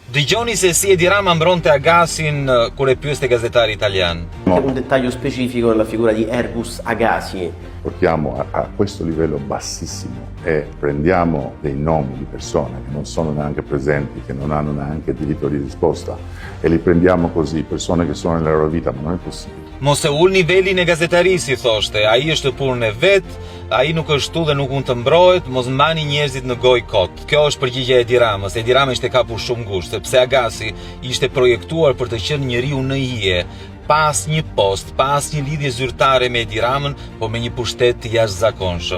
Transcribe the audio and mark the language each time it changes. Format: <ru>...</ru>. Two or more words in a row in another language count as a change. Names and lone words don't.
<sq>Dëgjoni se si Edi Rama mbronte Agasin kur e pyeste gazetari italian.</sq> <it>Un dettaglio specifico nella figura di Ergus Agasi. Portiamo a questo livello bassissimo e prendiamo dei nomi di persone che non sono neanche presenti, che non hanno neanche diritto di risposta e li prendiamo così, persone che sono nella loro vita, ma non è possibile.</it> <sq>Mos e ul nivelin e gazetarisi, thoshte, ai është punën e vet, ai nuk është tu dhe nuk mund të mbrohet, mos mbani njerëzit në gojë kot. Kjo është përgjigjja e Edi Ramës. Edi Rama ishte kapur shumë ngushtë, sepse Agasi ishte projektuar për të qenë njeriu në hije, pas një post, pas një lidhje zyrtare me Edi Ramën, po me një pushtet të jashtëzakonshëm.</sq>